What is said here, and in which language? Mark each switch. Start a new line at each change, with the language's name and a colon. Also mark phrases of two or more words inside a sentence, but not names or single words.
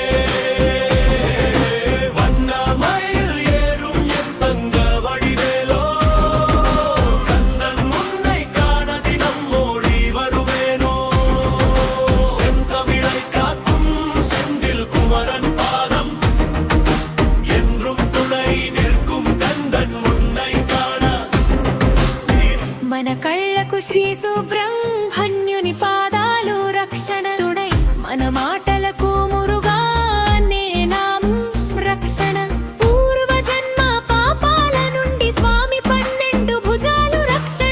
Tamil: வண்ணமயில் ஏறும் என் தங்க வடிவேலோ, கந்தன் உன்னை காண தினம் ஓடி வருவேனோ. செந்தமிழை காக்கும் செந்தில் குமரன் பாதம், என்றும் துணை நிற்கும் கந்தன் உன்னை காண.
Telugu: మన కళ్ళకు శ్రీ సుబ్రహ్మణ్యుని పాదాలు రక్షణ తుడై, మన మాటలకు మురుగా నే నామం రక్షణ. పూర్వ జన్మ పాపాల నుండి స్వామి 12 భుజాలు రక్షణ.